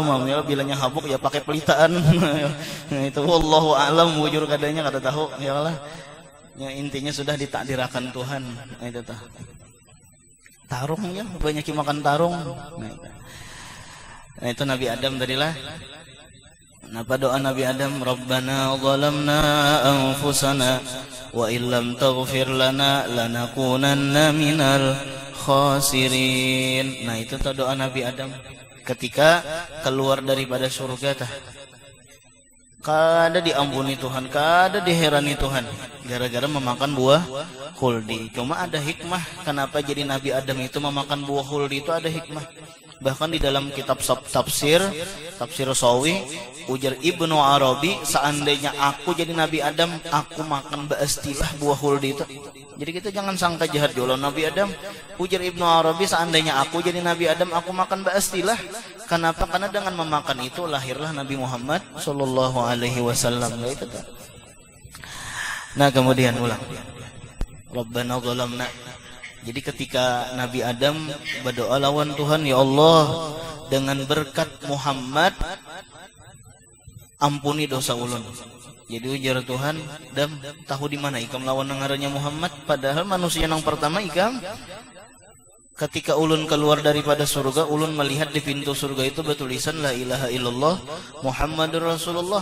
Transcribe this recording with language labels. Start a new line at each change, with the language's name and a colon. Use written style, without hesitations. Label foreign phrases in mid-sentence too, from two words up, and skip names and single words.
Banjar: Ya bilanya habuk ya pakai pelitaan. Nah itu
Arabic: والله أعلم
Banjar: bujur kadanya kada tahu
Arabic: يا الله.
Banjar: Ya intinya sudah ditakdirkan Tuhan. Nah itu tuh. Tarung ya banyak yang makan tarung. Nah itu Nabi Adam tadilah. Napa doa Nabi Adam?
Arabic: ربنا ظلمنا أنفسنا وإن لم تغفر لنا لنكونن من الخاسرين.
Banjar: Nah itu doa Nabi Adam ketika keluar daripada surga tah. Kada diampuni Tuhan, kada diherani Tuhan gara-gara memakan buah khuldi. Cuma ada hikmah kenapa jadi Nabi Adam itu memakan buah khuldi, itu ada hikmah. Bahkan di dalam kitab tafsir Sawi ujar Ibnu Arabi, seandainya aku jadi Nabi Adam, aku makan ba'astilah buah khuldi itu. Jadi kita jangan sangka jahat dulu Nabi Adam. Ujar Ibnu Arabi, seandainya aku jadi Nabi Adam, aku makan ba'astilah. Kenapa? Karena dengan memakan itu lahirlah Nabi Muhammad
Arabic: صلى الله عليه وسلم.
Banjar: Nah, kemudian ulang.
Arabic: ربنا ظلمنا.
Banjar: Jadi ketika Nabi Adam berdoa lawan Tuhan,
Arabic: يا الله,
Banjar: dengan berkat Muhammad ampuni dosa ulun. Jadi ujar Tuhan, Dam, tahu di mana ikam lawan ngarannya Muhammad? Padahal manusia yang pertama ikam. Ketika ulun keluar daripada surga, ulun melihat di pintu surga itu bertulisan
Arabic: لا إله إلا الله محمد رسول الله.